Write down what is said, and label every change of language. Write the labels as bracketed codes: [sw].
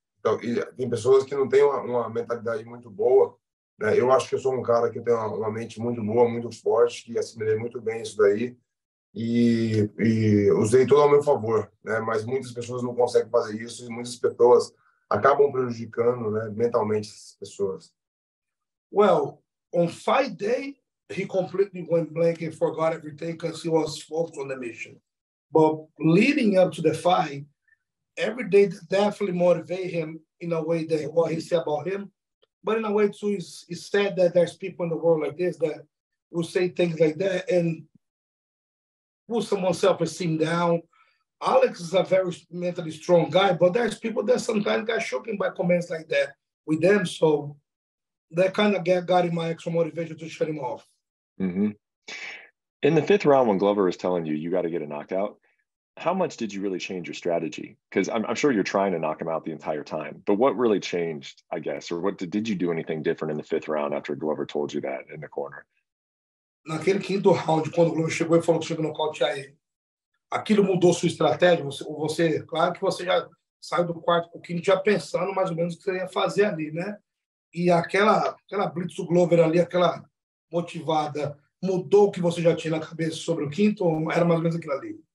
[pt] Então, e tem pessoas que não têm uma mentalidade muito boa, né? Eu acho que eu sou um cara que tem uma mente muito boa, muito forte, que assimilei muito bem isso daí e usei todo ao meu favor, né? Mas muitas pessoas não conseguem fazer isso e muitas pessoas acabam prejudicando, né, mentalmente essas pessoas. [en] Well, on fight day, he completely went blank and forgot everything because he was focused on the mission. But leading up to the fight, every day definitely motivate him in a way that what he said about him, but in a way too, it's sad that there's people in the world like this that will say things like that and put someone's self-esteem down. Alex is a very mentally strong guy, but there's people that sometimes get shaken by comments like that with them. So that kind of got him my extra motivation to shut him off. Mm-hmm. In the 5th round, when Glover was telling you got to get a knockout, how much did you really change your strategy? Because I'm sure you're trying to knock him out the entire time, but what really changed, I guess, or what did you do anything different in the 5th round after Glover told you that in the corner? [pt] Naquele 5º round, quando o Glover chegou e falou que chegou no nocautear ele, aquilo mudou sua estratégia? Você, claro que você já saiu do quarto com o quinto já pensando mais ou menos o que você ia fazer ali, né? E aquela blitz do Glover ali, aquela motivada, mudou o que você já tinha na cabeça sobre o quinto ou era mais ou menos aquilo ali?